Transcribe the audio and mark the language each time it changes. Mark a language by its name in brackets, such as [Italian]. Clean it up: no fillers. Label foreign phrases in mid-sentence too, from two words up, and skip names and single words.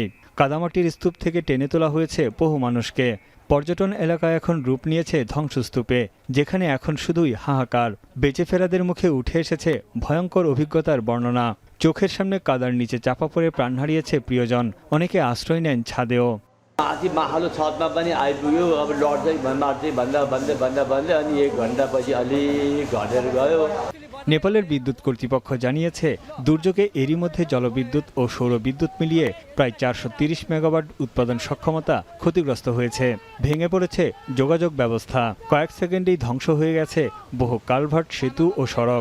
[Bangla] কাদামাটির স্তূপ থেকে টেনে তোলা হয়েছে বহু মানুষকে। পর্যটন এলাকা এখন রূপ নিয়েছে ধ্বংসস্তূপে, যেখানে এখন শুধুই হাহাকার। বেঁচে ফেরাদের মুখে উঠে এসেছে ভয়ঙ্কর অভিজ্ঞতার বর্ণনা। চোখের সামনে কাদার নিচে চাপা পড়ে প্রাণ হারিয়েছে প্রিয়জন। অনেকে আশ্রয় নেন ছাদেও। [Nepali] माथि माहालो छतमा पनि आइपुग्यो। अब लड्दै मार्दै भन्दा अनि 1 घन्टा पछि अलिक घटेर गयो। [Bangla] নেপালের বিদ্যুৎ কর্তৃপক্ষ জানিয়েছে, দুর্যোগে এরই মধ্যে জলবিদ্যুৎ ও সৌর বিদ্যুৎ মিলিয়ে প্রায় ৪৩০ মেগাওয়াট উৎপাদন সক্ষমতা ক্ষতিগ্রস্ত হয়েছে। ভেঙে পড়েছে যোগাযোগ ব্যবস্থা। কয়েক সেকেন্ডেই ধ্বংস হয়ে গেছে বহু কালভার্ট, সেতু ও সড়ক।